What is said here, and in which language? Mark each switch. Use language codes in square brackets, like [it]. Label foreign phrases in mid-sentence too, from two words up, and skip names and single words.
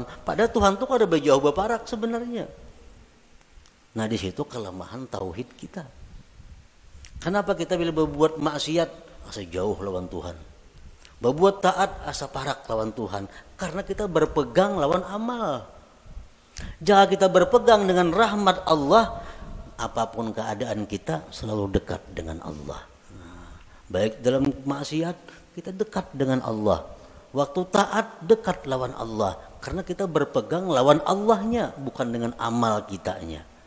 [bjn] Padahal Tuhan tuh kada berjauh berparak sebenarnya. Nah, di situ kelemahan tauhid kita. Kenapa kita bila berbuat maksiat, asa jauh lawan Tuhan? Berbuat taat, asa parak lawan Tuhan. Karena kita berpegang lawan amal. [id] Jika kita berpegang dengan rahmat Allah, apapun keadaan kita selalu dekat dengan Allah. Baik dalam maksiat kita dekat dengan Allah. [bjn] Waktu taat dekat lawan Allah. Karena kita berpegang lawan Allahnya, bukan dengan amal kitanya.